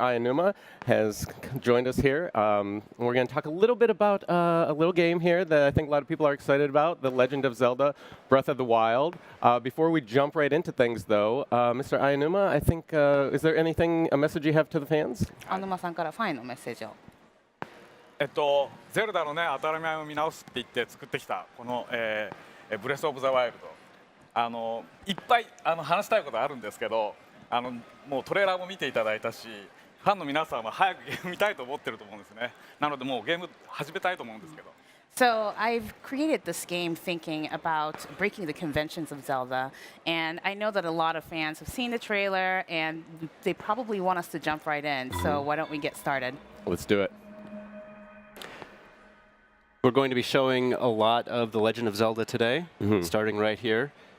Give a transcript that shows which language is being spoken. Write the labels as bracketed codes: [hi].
[en] Ayanuma, has joined us here. We're going to talk a little bit about a little game here that I think a lot of people are excited about, The Legend of Zelda Breath of the Wild. Before we jump right into things, though, Mr. Ayanuma, I think, is there a message you have to the fans? [ja] アヌマさんからファンへのメッセージを。ゼルダのね、当たり前を見直すって言って作ってきたこの、ブレス・オブ・ザ・ワイルド、いっぱい話したいことあるんですけど、もうトレーラーも見ていただいたし、ファンの皆さんは早くゲーム見たいと思ってると思うんですね。なのでもうゲーム始めたいと思うんですけど。 [en] So I've created this game thinking about breaking the conventions of Zelda, and I know that a lot of fans have seen the trailer, and they probably want us to jump right in. So why don't we get started? Let's do it. We're going to be showing a lot of The Legend of Zelda today, starting right here.